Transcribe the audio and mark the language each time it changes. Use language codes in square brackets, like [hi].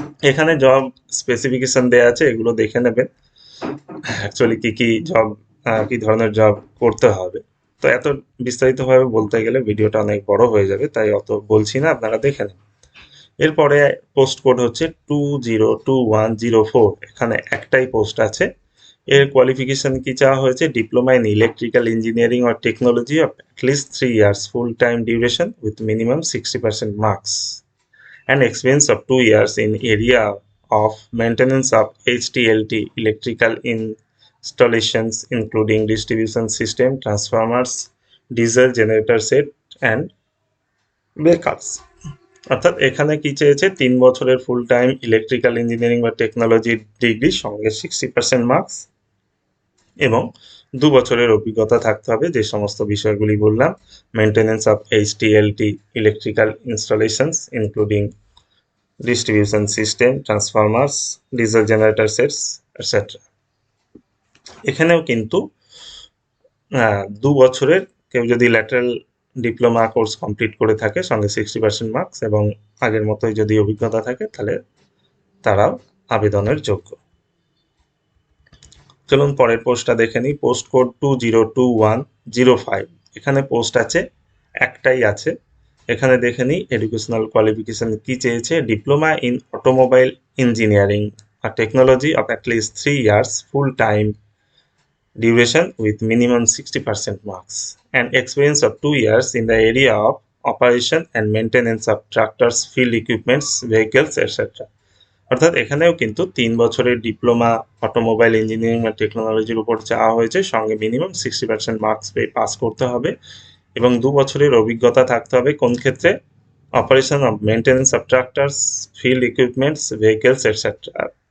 [bn] এখানে job specification দেওয়া আছে, এগুলো দেখে নেবেন অ্যাকচুয়ালি কি জব, কি ধরনের জব করতে হবে। তো এত বিস্তারিতভাবে বলতে গেলে ভিডিওটা অনেক বড় হয়ে যাবে, তাই অত বলছি না, আপনারা দেখে নেন। এরপরে পোস্ট কোড হচ্ছে 202104, এখানে একটাই পোস্ট আছে। এর কোয়ালিফিকেশন কি চাওয়া হয়েছে? [en] Diploma in electrical engineering or technology of at least 3 years full time duration with minimum 60% marks and experience of 2 years in area of maintenance of HTLT electrical installations including distribution system, transformers, diesel generator set and breakers। [bn] অর্থাৎ এখানে কি চেয়েছে? 3 বছরের full time electrical engineering বা technology degree সঙ্গে 60% marks এবং 2 বছরের অভিজ্ঞতা থাকতে হবে যে সমস্ত বিষয়গুলি বললাম, [en] Maintenance of HTLT electrical installations including distribution system, transformers, diesel generator sets, etc. [bn] এখানেও কিন্তু 2 বছরের কেউ যদি ল্যাটারাল ডিপ্লোমা কোর্স কমপ্লিট করে থাকে সঙ্গে 60% মার্কস এবং আগের মতোই যদি অভিজ্ঞতা থাকে, তাহলে তারাও আবেদনের যোগ্য। চলুন পরের পোস্টটা দেখে নিই। পোস্ট কোড 202105, এখানে পোস্ট আছে, একটাই আছে। এখানে দেখে নিই এডুকেশনাল কোয়ালিফিকেশন কি চেয়েছে। [en] Diploma in automobile engineering আর technology of at least 3 years full time duration with minimum 60% marks and experience of 2 years in the area of operation and maintenance of tractors, field equipments, vehicles, etc. [bn] অর্থাৎ এখানেও কিন্তু 3 বছরের diploma automobile engineering বা টেকনোলজির উপর চাওয়া হয়েছে, সঙ্গে মিনিমাম 60% মার্কস পেয়ে পাস করতে হবে এবং 2 বছরের অভিজ্ঞতা থাকতে হবে কোন ক্ষেত্রে? [en] Operation of maintenance of tractors, field equipments, vehicles etcetera.